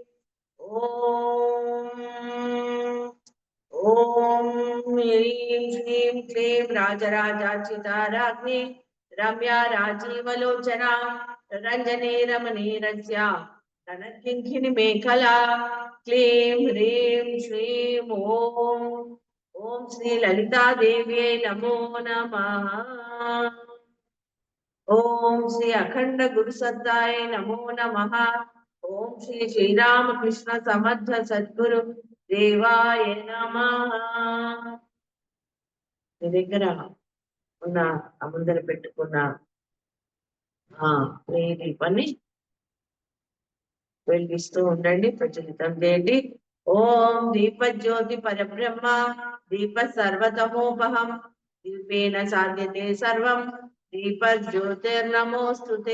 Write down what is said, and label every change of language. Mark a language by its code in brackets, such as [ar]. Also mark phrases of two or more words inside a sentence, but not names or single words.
[sa] ॐ ह्रीं श्रीं क्लीं राजराजार्चिताराज्ञी रम्या राजीवलोचना रञ्जनी रमणीरस्या रणकिङ्किणी मेखला क्लीं ह्रीं श्रीं ॐ श्री ललिता देव्यै नमो नमः। ॐ श्री अखंड गुरुसत्ताय नमो नमः। ओम श्री श्रीरामकृष्ण समर्थ सद्गुरु देवाय नमः। [te] మీ దగ్గర ఉన్న ముందర పెట్టుకున్న ఈ దీపాన్ని వెలిగిస్తూ ఉండండి, ప్రజ్వలితం చేయండి. [sa] ఓం దీపజ్యోతి పరబ్రహ్మ దీప సర్వతమోపహం దీపేన సాధ్యతే సర్వం దీప జ్యోతిర్నమోస్తుతే।